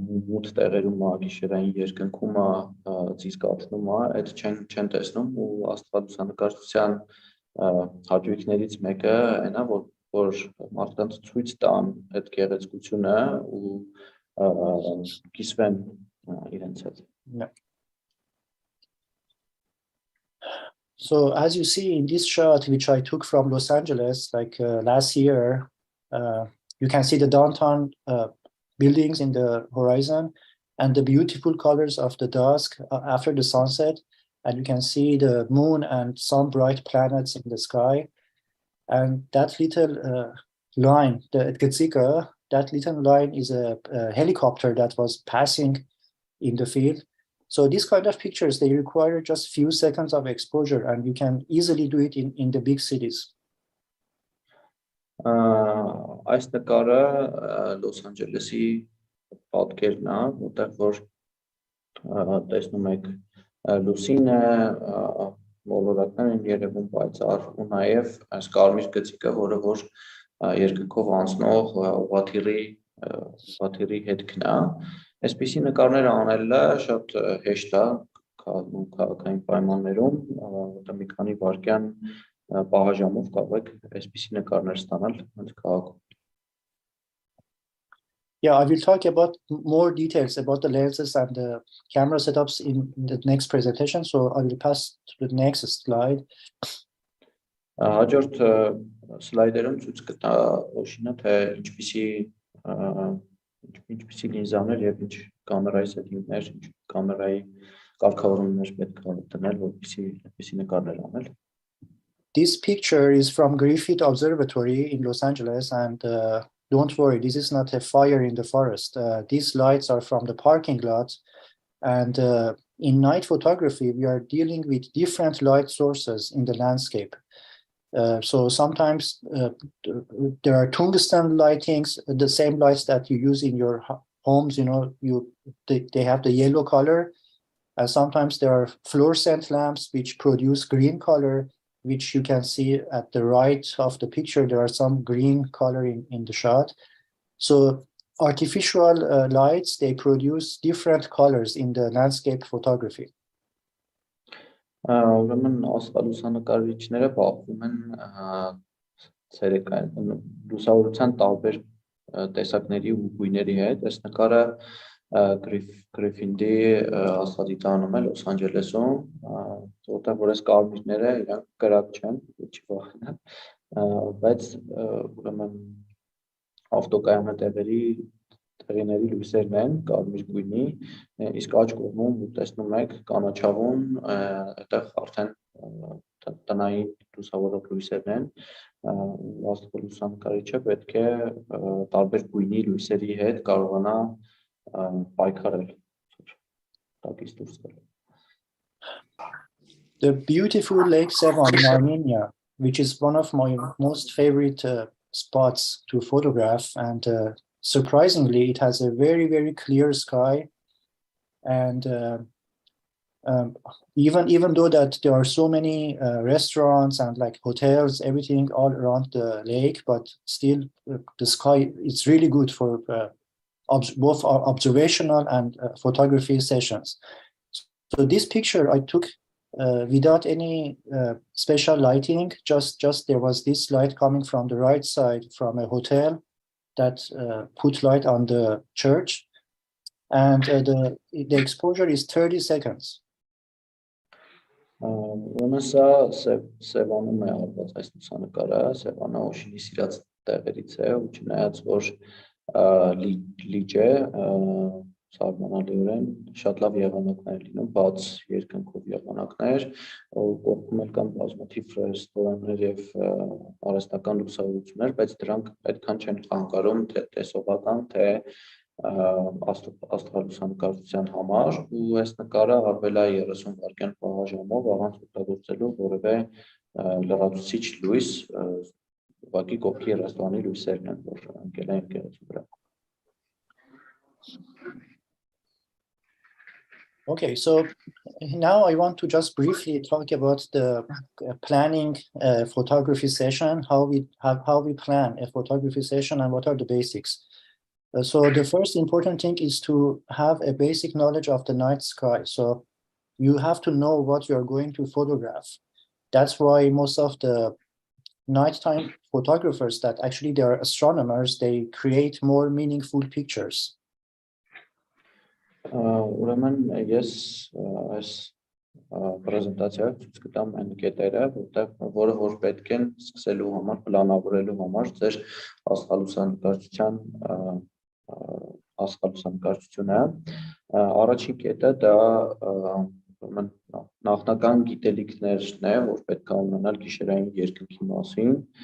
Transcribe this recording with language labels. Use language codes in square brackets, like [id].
[hy] մութ տեղերում է, գիշերային երկնքումը ծիսկացնում է, այդ չեն տեսնում, ու աստղալուսանկարչության հաճույքներից մեկը այն է, որ մարդկանց ցույց տան այդ գեղեցկությունը ու կիսվեն իրենց հետ. [en] So as you see in this shot, which I took from Los Angeles, like last year, you can see the downtown buildings in the horizon and the beautiful colors of the dusk after the sunset. And you can see the moon and some bright planets in the sky. And that little line, the Getzika, that little line is a helicopter that was passing in the field. So these kind of pictures, they require just few seconds of exposure, and you can easily do it in the big cities. [hy] Այս նկարը Լոս Անջելեսի պատկերն է, որտեղ որ տեսնում եք լուսինը, մոլորակներ են երևում պայծառ, ու նաև այս կարմիր գծիկը, որը որ երկնքով անցնող ուղղաթիռի հետքն է, Այսպիսի նկարներ անելը շատ հեշտ է քաղաքային պայմաններում, որտեղ մի քանի վայրկյան պահաժամով կարող եք այսպիսի նկարներ ստանալ հենց քաղաքում։ [en] Yeah, I will talk about more details about the lenses and the camera setups in the next presentation. So I will pass to the next slide. [hy] Հաջորդ սլայդերում ցույց կտա Օշինը, թե ինչպիսի լինզաներ եւ ինչ կամերայի սետինգներ, ինչ կամերայի կարգավորումներ պետք է դնել, որպեսզի այդպիսի նկարներ անել։ [en] This picture is from Griffith Observatory in Los Angeles, and don't worry, this is not a fire in the forest. These lights are from the parking lot, and in night photography, we are dealing with different light sources in the landscape. So sometimes there are tungsten lightings, the same lights that you use in your homes, they have the yellow color. Sometimes there are fluorescent lamps which produce green color, which you can see at the right of the picture. There are some green color in the shot. So artificial lights, they produce different colors in the landscape photography. [hy] Ուրեմն աստղալուսանկարիչները բախվում են ցերեկային լուսավորության տարբեր տեսակների ու գույների հետ։ Այս նկարը Գրիֆինդի աստղադիտարանում է Լոս Անջելեսում, որտեղ որ այս կարմիրները իրանք կրակ չեն, չի վախենա, բայց ուրեմն ավտոկայանը տեղիների լույսերն են կարմիր գույնի, իսկ աջ կողմում տեսնում եք կանաչավուն, այդտեղ արդեն տնային լուսավորող լույսերն են, աստղալուսանկարիչը պետք է տարբեր գույնի լույսերի հետ կարողանա պայքարել, տակից դուրս գալ։ [en] The beautiful Lake Sevan in Armenia, which is one of my most favorite spots to photograph, and surprisingly, it has a very, very clear sky, and even though that there are so many restaurants and like hotels, everything all around the lake, but still the sky is really good for both observational and photography sessions. So this picture I took without any special lighting. Just there was this light coming from the right side from a hotel that put light on the church, and the exposure is 30 seconds. [hy] Ոնսա Սևանում է արված այս լուսանկարը, Սևանը Օշինի սիրած տեղերից է, ու չնայած որ լիճ է, սարմանալիորեն շատ լավ եղանակներ լինում, բաց երկնքով եղանակներ, կողքում էլ կան բազմաթիվ ռեստորաններ եւ արհեստական լուսավորություններ, բայց դրանք այդքան չեն խանգարում թե տեսողական, թե աստղալուսանկարչության համար, ու այս նկարը արվել է 30 վայրկյան պահաժամով առանց օգտագործելու որևէ լրացուցիչ լույս, ուղղակի կողքի ռեստորանի լույսերն են, որ ընկել են եկեղեցու վրա։ [en] Okay, so now I want to just briefly talk about the planning photography session, how we plan a photography session and what are the basics. So the first important thing is to have a basic knowledge of the night sky. So you have to know what you are going to photograph. That's why most of the nighttime photographers that actually they are astronomers, they create more meaningful pictures. [hy] Ուրեմն ես այս պրեզենտացիայով ցույց կտամ այն կետերը, որը որ պետք են սկսելու համար, պլանավորելու համար ձեր աստղալուսանկարչությունը։ Առաջին կետը դա նախնական գիտելիքներն է, որ պետք է ունենալ գիշերային երկնքի մասին,